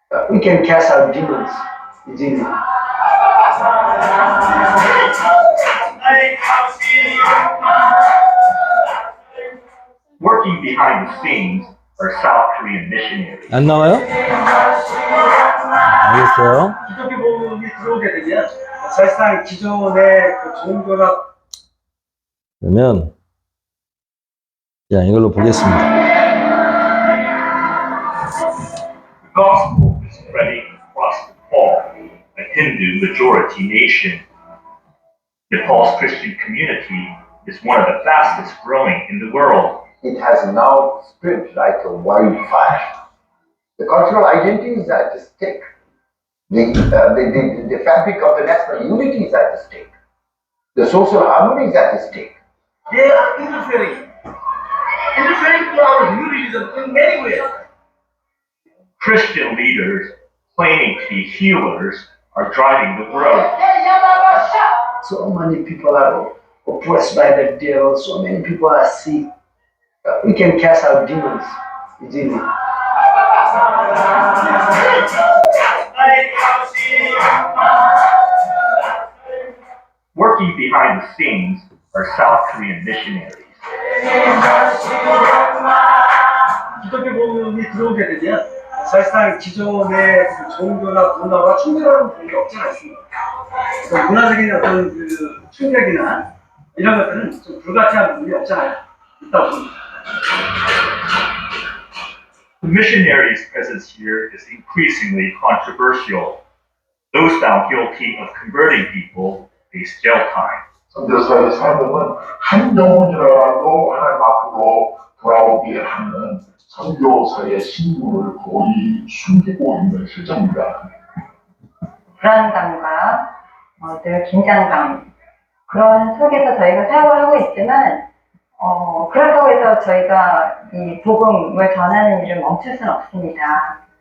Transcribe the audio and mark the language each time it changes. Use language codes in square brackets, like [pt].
[en] We can cast out demons easily. Working behind the scenes are South Korean missionaries. [ko] 안 나와요? 알겠어요. 기독교 복음이 들어오게 되면 사실상 기존의 그 종교나 그러면 자, 이걸로 보겠습니다. [en] The gospel is spreading across Nepal, a Hindu majority nation. Nepal's Christian community is one of the fastest growing in the world. It has now spread like a wildfire. The cultural identity is at stake. The fabric of the national unity is at stake. The social harmony is at stake. they are interfering to our unionism in many ways. Christian leaders claiming to be healers are driving the growth. So many people are oppressed by the devil. So many people are sick. We can cast out demons easily. Working behind the scenes are South Korean missionaries. [ko] 기독교 복음이 들어오게 되면 사실상 기존의 그 종교나 문화와 충돌하는 부분이 없지 않습니다. 그 문화적인 어떤 그 충격이나 이런 것들은 좀 불가피한 부분이 없잖아요. 있다고 봅니다. [en] The missionaries' presence here is increasingly controversial. Those found guilty of converting people face jail time. [ko] 선교사의 사명은 한 영혼이라도 하나님 앞으로 돌아오게 하는 선교사의 신분을 거의 숨기고 있는 실정입니다. 불안감과 늘 긴장감 그런 속에서 저희가 사역을 하고 있지만 그렇다고 해서 저희가 이 복음을 전하는 일을 멈출 수는 없습니다.